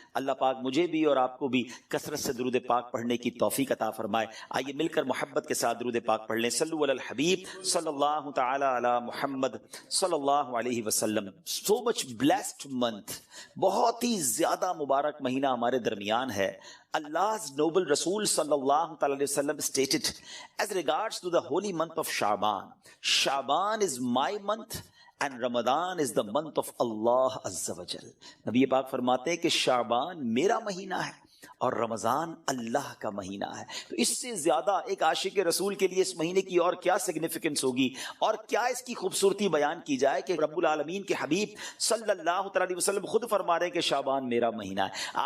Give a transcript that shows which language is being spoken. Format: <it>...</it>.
<ur>اللہ پاک مجھے بھی اور آپ کو بھی کثرت سے درود پاک پڑھنے کی توفیق عطا فرمائے. آئیے مل کر محبت کے ساتھ درود پاک پڑھ لیں.</ur> <ar>صلو علی الحبیب صلی اللہ تعالی علی محمد</ar> <ur>صلی اللہ علیہ وسلم.</ur> <en>so much blessed month,</en> <ur>بہت ہی زیادہ مبارک مہینہ ہمارے درمیان ہے.</ur> <en>Allah's noble Rasul sallallahu alaihi wasallam stated as regards to the holy month of Sha'ban, Sha'ban is my month and Ramadan is the month of Allah Azza wa Jal.</en> <ur>نبی پاک فرماتے ہیں کہ شعبان میرا مہینہ ہے اور رمضان اللہ کا مہینہ ہے. تو اس سے زیادہ ایک عاشق رسول کے لیے اس مہینے کی اور کیا سگنیفیکنس ہوگی اور کیا اس کی خوبصورتی بیان کی جائے کہ رب العالمین کے حبیب صلی اللہ علیہ وسلم خود فرما رہے ہیں کہ شعبان میرا مہینہ ہے.</ur>